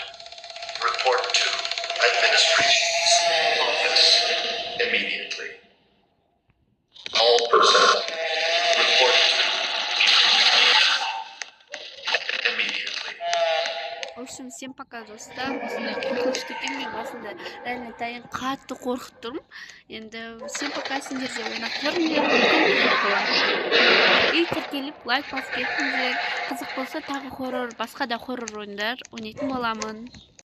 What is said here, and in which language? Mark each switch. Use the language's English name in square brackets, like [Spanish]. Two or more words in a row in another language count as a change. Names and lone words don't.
[English] Report to Administration's office immediately. All personnel report to immediately. [Russian] В общем, всем пока, [Kazakh] достар. Осындай қорқынышты екен, мен басында реально тайын қатты қорқып тұрмын. Енді [Russian] всем пока, [Kazakh] сендер де ойнап көріңдер, и тіркеліп лайк басып кетіңдер. Қызық болса тағы хоррор, басқа да хоррор ойындар ойнайтын боламын.